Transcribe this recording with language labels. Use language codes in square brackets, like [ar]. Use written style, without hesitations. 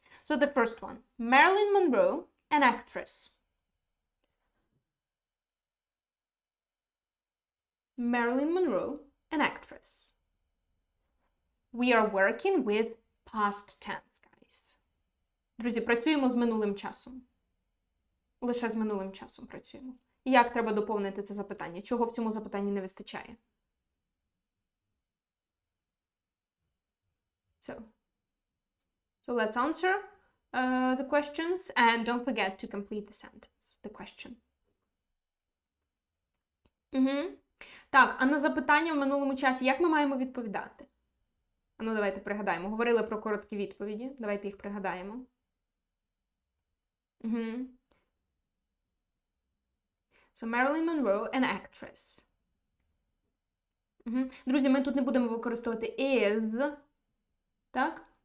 [en] So the first one, Marilyn Monroe, an actress. Marilyn Monroe, an actress. We are working with past tense, guys. [uk] Друзі, працюємо з минулим часом. Лише з минулим часом працюємо. Як треба доповнити це запитання? Чого в цьому запитанні не вистачає? [en] So let's answer the questions and don't forget to complete the sentence, the question. [uk] Так, а на запитання в минулому часі як ми маємо відповідати? Ну, давайте пригадаємо. Говорили про короткі відповіді. Давайте їх пригадаємо. [en] So, Marilyn Monroe, an actress. [uk] Друзі, ми тут не будемо використовувати is. Так?